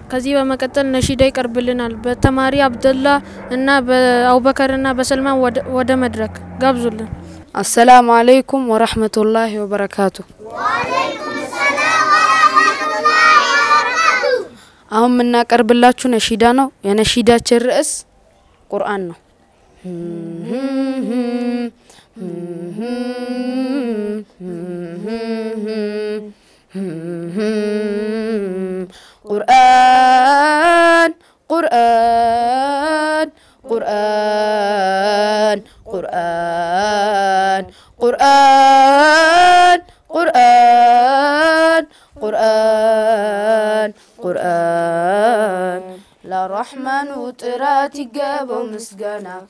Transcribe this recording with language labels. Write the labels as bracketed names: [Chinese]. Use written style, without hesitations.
[Amharic] ከዚህ በመቀጠል ነሺዳ ይቀርብልናል። በተማሪ አብደላ እና በአቡበከር እና በሰልማን ወደ መድረክ ጋብዙልን። [Arabic] السلام عليكم ورحمة الله وبركاته. وعليكم السلام ورحمة الله وبركاته. [Amharic] አሁን የምናቀርብላችሁ ነሺዳ ነው። የነሺዳችን ርዕስ ቁርአን ነው። ቁርአን ቁርአን ቁርአን ቁርአን ቁርአን ቁርአን ቁርአን ቁርአን ለረሕማኑ ጥራት ይገባው ምስጋና